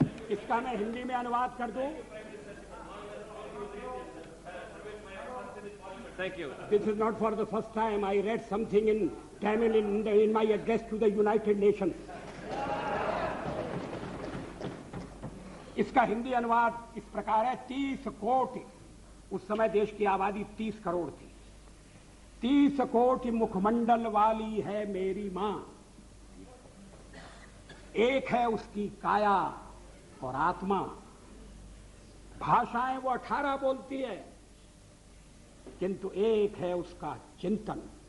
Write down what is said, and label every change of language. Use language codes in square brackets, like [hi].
[hi] इसका मैं हिंदी में अनुवाद कर दूं. [en] Thank you. This is not for the first time. I read something in Tamil in my address to the United Nations. [hi] इसका हिंदी अनुवाद इस प्रकार है. 30 कोटि, उस समय देश की आबादी 30 करोड़ थी. 30 कोटि मुखमंडल वाली है मेरी मां. एक है उसकी काया और आत्मा. भाषाएं वो 18 बोलती है, किंतु एक है उसका चिंतन.